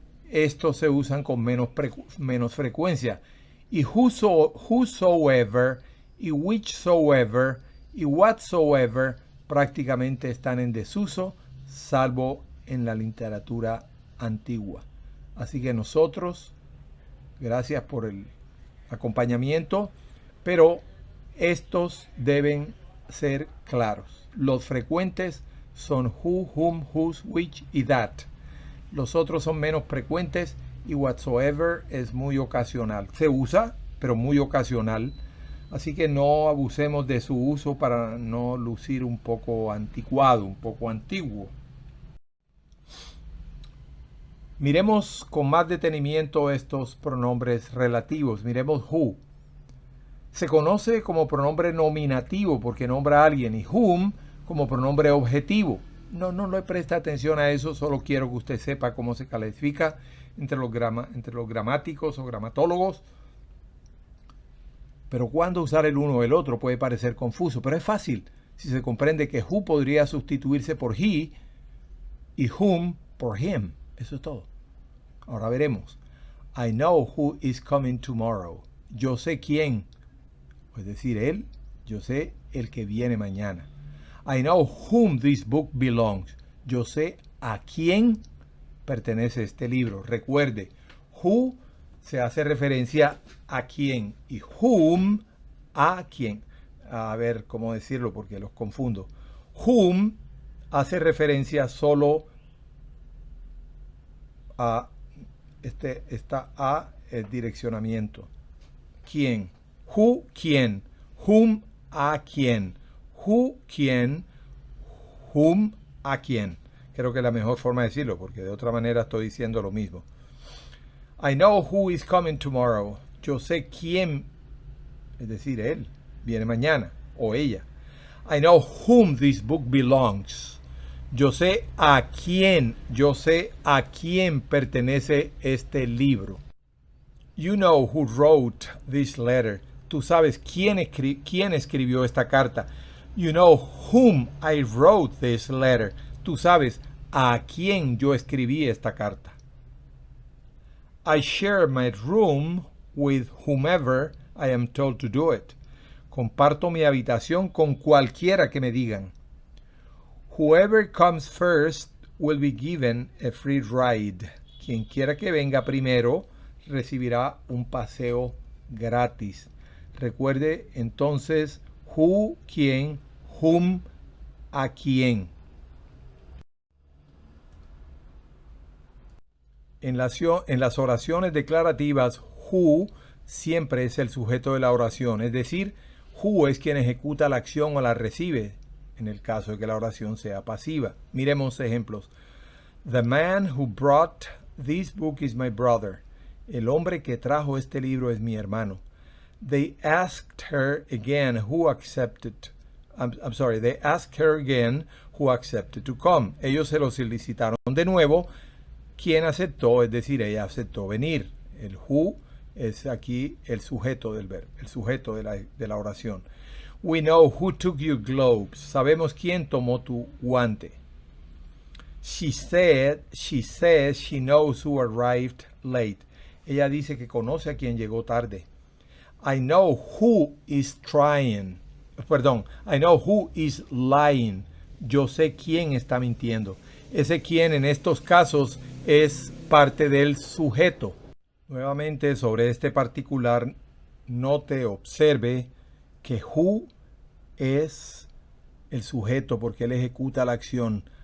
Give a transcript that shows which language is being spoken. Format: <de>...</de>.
<es>Estos se usan con menos frecuencia. Y whosoever y whichsoever y whatsoever prácticamente están en desuso, salvo en la literatura antigua. Así que nosotros, gracias por el acompañamiento, pero estos deben ser claros. Los frecuentes son who, whom, whose, which y that. Los otros son menos frecuentes y whatsoever es muy ocasional. Se usa, pero muy ocasional. Así que no abusemos de su uso para no lucir un poco anticuado, un poco antiguo. Miremos con más detenimiento estos pronombres relativos. Miremos who. Se conoce como pronombre nominativo porque nombra a alguien y whom como pronombre objetivo. No le presta atención a eso, solo quiero que usted sepa cómo se califica entre los gramáticos o gramatólogos. Pero cuándo usar el uno o el otro puede parecer confuso, pero es fácil si se comprende que who podría sustituirse por he y whom por him. Eso es todo. Ahora veremos.</es> <en>I know who is coming tomorrow.</en> <es>Yo sé quién, es decir, él, yo sé el que viene mañana.</es> <en>I know whom this book belongs.</en> <es>Yo sé a quién pertenece este libro. Recuerde, who se hace referencia a quién y whom a quién. A ver cómo decirlo porque los confundo. Whom hace referencia solo a esta a el direccionamiento. ¿Quién? Who, quién. Whom, a quién. Who, quién. Whom, a quién. Creo que es la mejor forma de decirlo porque de otra manera estoy diciendo lo mismo.</es> <en>I know who is coming tomorrow.</en> <es>Yo sé quién, es decir, él, viene mañana o ella.</es> <en>I know whom this book belongs.</en> <es>Yo sé a quién pertenece este libro.</es> <en>You know who wrote this letter.</en> <es>Tú sabes quién escribió esta carta.</es> <en>You know whom I wrote this letter.</en> <es>Tú sabes a quién yo escribí esta carta.</es> <en>I share my room with whomever I am told to do it.</en> <es>Comparto mi habitación con cualquiera que me digan.</es> <en>Whoever comes first will be given a free ride.</en> <es>Quien quiera que venga primero recibirá un paseo gratis. Recuerde entonces who, quién, whom, a quién. En las oraciones declarativas, who siempre es el sujeto de la oración, es decir, Who es quien ejecuta la acción o la recibe, en el caso de que la oración sea pasiva. Miremos ejemplos.</es> <en>The man who brought this book is my brother.</en> <es>El hombre que trajo este libro es mi hermano.</es> <en>They asked her again who accepted. They asked her again who accepted to come.</en> <es>Ellos se lo solicitaron de nuevo. ¿Quién aceptó? Es decir, ella aceptó venir. El who es aquí el sujeto del verbo, el sujeto de la oración.</es> <en>We know who took your globes.</en> <es>Sabemos quién tomó tu guante.</es> <en>She says she knows who arrived late.</en> <es>Ella dice que conoce a quien llegó tarde.</es> <en>I know who is lying.</en> <es>Yo sé quién está mintiendo. Ese quién en estos casos es parte del sujeto. Nuevamente sobre este particular, observe que who es el sujeto porque él ejecuta la acción.</es>